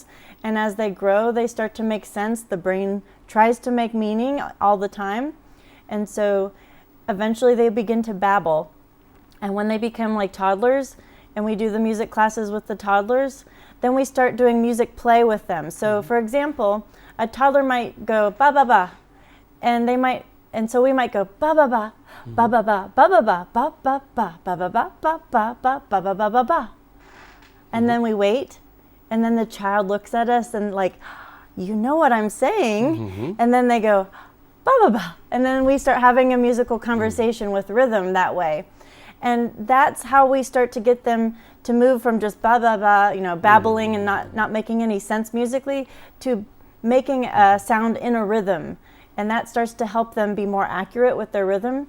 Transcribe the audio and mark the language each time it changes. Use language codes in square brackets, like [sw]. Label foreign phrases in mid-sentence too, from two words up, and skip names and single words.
[en] And as they grow, they start to make sense. The brain tries to make meaning all the time. And so eventually they begin to babble. And when they become like toddlers, and we do the music classes with the toddlers, then we start doing music play with them. So for example, a toddler might go ba ba ba, and so we might go ba ba ba, ba ba ba, ba ba ba, ba ba ba, ba ba ba, ba ba ba, ba ba ba ba ba. And then we wait, and then the child looks at us and like, you know what I'm saying? And then they go ba ba ba, and then we start having a musical conversation with rhythm that way. And that's how we start to get them to move from just ba ba ba, you know, babbling and not making any sense musically, to making a sound in a rhythm. And that starts to help them be more accurate with their rhythm.